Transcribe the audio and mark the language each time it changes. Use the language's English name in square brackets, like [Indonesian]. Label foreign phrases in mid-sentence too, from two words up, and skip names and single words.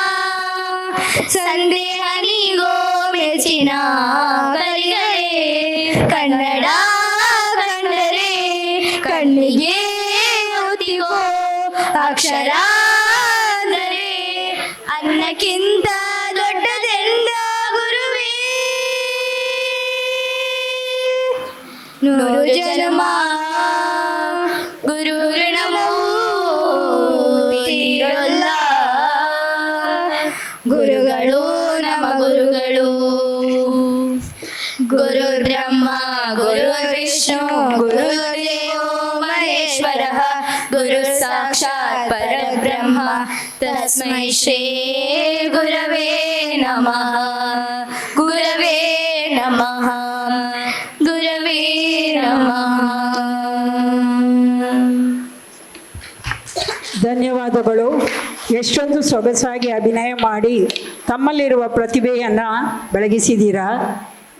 [Kannada] ಸಂದೇಹ ನೀಗೋ ಮೆಚ್ಚಿನ ಕಲಿಗಳೇ ಕನ್ನಡ ಕಂಡರೆ ಕಣ್ಣಿಗೆ ಹೊತ್ತಿಗೋ ಅಕ್ಷರ ಅಂದರೆ ಅನ್ನಕ್ಕಿಂತ ದೊಡ್ಡದೆಂದ ಗುರುವೇ ನೂರು ಜನ್ಮ ಗುರು ಋಣಮೋ ತೀರಲ್ಲ ಗುರುಗಳು ನಮ್ಮ ಗುರುಗಳು [Sanskrit] ಗುರು ಬ್ರಹ್ಮ ಗುರು ವಿಷ್ಣು ಗುರುದೇವೋ ಮಹೇಶ್ವರ ಗುರು ಸಾಕ್ಷಾತ್ ಪರಬ್ರಹ್ಮ ತಸ್ಮೈ ಶ್ರೀ ಗುರವೇ ನಮಃ ಗುರವೇ ನಮಃ ಗುರವೇ ನಮಃ. [Kannada] ಧನ್ಯವಾದಗಳು. ಎಷ್ಟೊಂದು ಸೊಗಸಾಗಿ ಅಭಿನಯ ಮಾಡಿ ತಮ್ಮಲ್ಲಿರುವ ಪ್ರತಿಭೆಯನ್ನು ಬೆಳಗಿಸಿದ್ದೀರಾ.